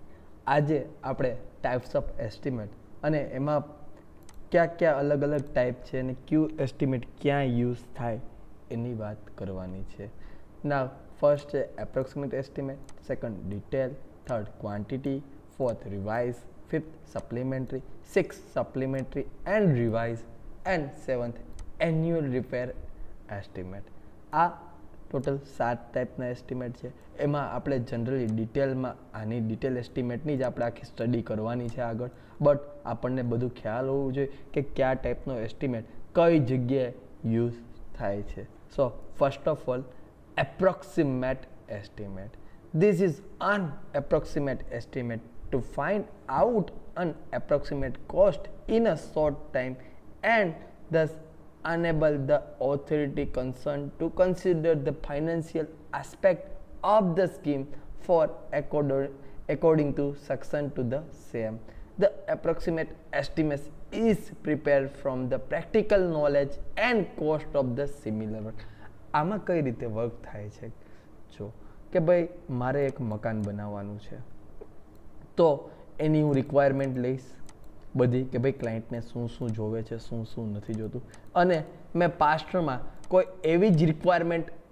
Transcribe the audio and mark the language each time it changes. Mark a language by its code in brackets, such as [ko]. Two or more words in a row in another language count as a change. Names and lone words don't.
[gu] આજે આપણે [en] types of estimate [gu] અને એમાં કયા કયા અલગ અલગ ટાઈપ છે અને કયું એસ્ટિમેટ ક્યાં યુઝ થાય એની વાત કરવાની છે. [en] ના ફર્સ્ટ છે approximate estimate, second detail, third quantity, fourth revise, fifth supplementary, sixth supplementary and revise, and seventh annual repair estimate. [gu] આ ટોટલ 7 ટાઈપના એસ્ટિમેટ છે. એમાં આપણે જનરલી ડિટેલમાં આની ડિટેલ એસ્ટિમેટની જ આપણે આખી સ્ટડી કરવાની છે આગળ, બટ આપણને બધું ખ્યાલ હોવું જોઈએ કે કયા ટાઈપનો એસ્ટિમેટ કઈ જગ્યાએ યુઝ થાય છે. [en] so first of all approximate estimate. This is an approximate estimate to find out an approximate cost in a short time and thus enable the authority concerned to consider the financial aspect of the scheme for according to section to the same. The approximate estimate is prepared from the practical knowledge and cost of the similar work. [gu] આમાં કઈ રીતે વર્ક થાય છે? જો કે ભાઈ મારે એક મકાન બનાવવાનું છે, તો એની હું રિક્વાયરમેન્ટ લઈશ બધી કે ભાઈ ક્લાયન્ટને શું શું જોવે છે, શું શું નથી જોતું, અને મેં પાસ્ટમાં કોઈ એવી જ રિક્વાયરમેન્ટ